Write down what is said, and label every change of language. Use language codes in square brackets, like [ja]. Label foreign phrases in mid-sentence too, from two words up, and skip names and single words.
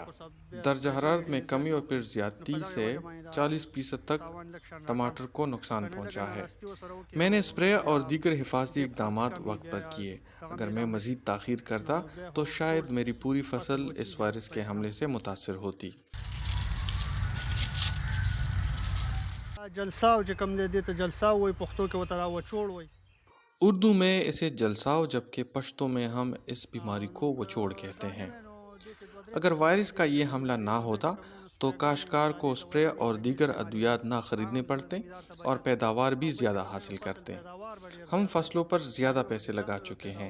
[ur] درجہ حرارت میں کمی اور پھر زیادتی سے 40% تک ٹماٹر کو نقصان پہنچا ہے۔ میں نے اسپرے اور دیگر حفاظتی اقدامات وقت پر کیے۔ اگر میں مزید تاخیر کرتا تو شاید میری پوری فصل اس وائرس کے حملے سے متاثر ہوتی۔ [ps] جلساو چې کوم دی ته جلساو وایي، پښتو کې ورته وچوړ وایي. [ur] اردو میں اسے جلساو جبکہ پشتو میں ہم اس بیماری کو وچوڑ کہتے ہیں۔ اگر وائرس کا یہ حملہ نہ ہوتا تو کاشتکار کو اسپرے اور دیگر ادویات نہ خریدنے پڑتے اور پیداوار بھی زیادہ حاصل کرتے۔ ہم فصلوں پر زیادہ پیسے لگا چکے ہیں۔